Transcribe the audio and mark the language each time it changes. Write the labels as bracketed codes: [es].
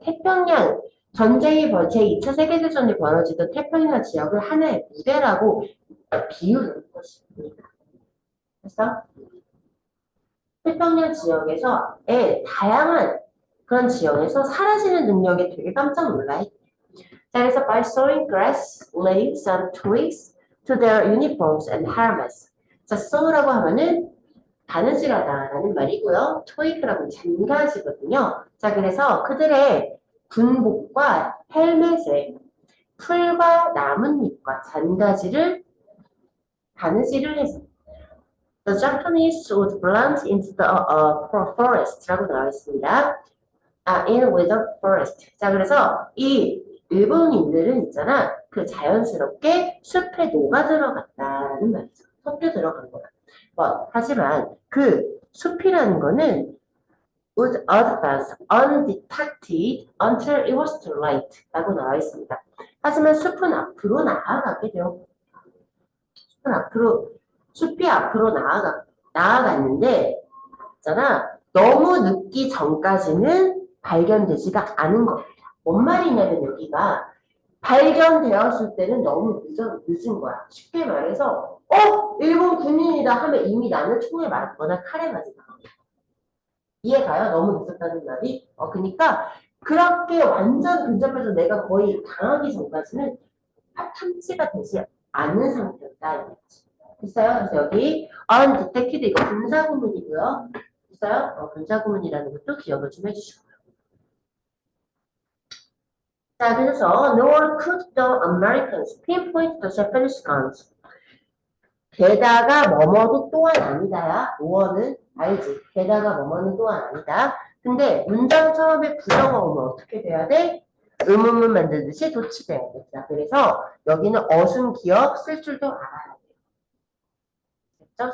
[ko] 태평양 전쟁이 제2차 세계대전이 벌어지던 태평양 지역을 하나의 무대라고 비유는 것입니다. 됐어? 태평양 지역에서의 다양한 그런 지역에서 사라지는 능력에 되게 깜짝 놀라요. 자, 그래서 [en] by sewing grass, leaves, and twigs to their uniforms and helmets. [ko] 자, sew라고 하면은 바느질하다라는 말이고요. twig라고 잔가지거든요. 자, 그래서 그들의 군복과 헬멧에 풀과 나뭇잎과 잔가지를 바느질을 해서 [en] The Japanese would blend into the forest [ko] 라고 나와 있습니다. [en] in with the forest. [ko] 자, 그래서 이 일본인들은 있잖아, 그 자연스럽게 숲에 녹아 들어갔다는 말이죠. 섞여 들어간 거야. 하지만 그 숲이라는 거는 [en] would advance undetected until it was too late [ko] 라고 나와 있습니다. 하지만 숲은 앞으로 나아가게 돼요. 숲이 앞으로 나아갔는데, 있잖아, 너무 늦기 전까지는 발견되지가 않은 겁니다. 뭔 말이냐면 여기가 발견되었을 때는 너무 늦은 거야. 쉽게 말해서, 일본 군인이다 하면 이미 나는 총에 맞거나 칼에 맞았다. 이해가요? 너무 늦었다는 말이? 그러니까 그렇게 완전 근접해서 내가 거의 당하기 전까지는 탐지가 되지 않는 상태였다. 됐어요? 그래서 여기 undetected 이거 분사구문이고요. 됐어요? 분사구문이라는 것도 기억을 좀 해주시고요. 자, 그래서 [en] nor could the Americans pinpoint the Japanese guns. [ko] 게다가 뭐뭐도 또한 아니다야. 노어는 알지? 게다가 뭐뭐는 또한 아니다. 근데 문장 처음에 부정어 오면 어떻게 돼야 돼? 의문문 만들듯이 도치돼야 돼. 자, 그래서 여기는 어순 기억 쓸 줄도 알아야 돼요.